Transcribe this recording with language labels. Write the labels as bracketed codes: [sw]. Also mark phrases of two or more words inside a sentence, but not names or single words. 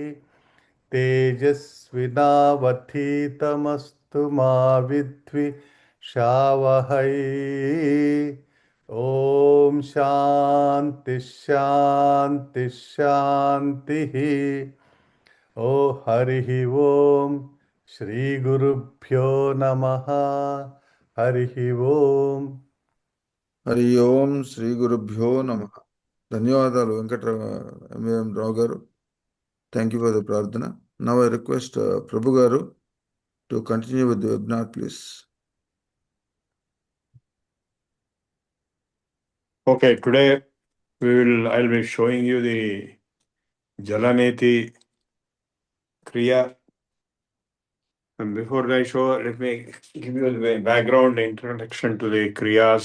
[sa] तेजस्विनावधीतमस्तु मा विद्विषावहै ॐ शान्ति शान्ति शान्तिः ओ हरिः ॐ श्रीगुरुभ्यो नमः हरिः ॐ हरि ॐ श्री गुरुभ्यो नम. [te] ధన్యవాదాలు వెంకట రావు గారు. [en] Thank you for the prarthana. Now I request Prabhu garu to continue with the webinar please. Okay, today I'll be showing you the Jalaneti Kriya. And before I show, let me give you the background introduction to the Kriyas.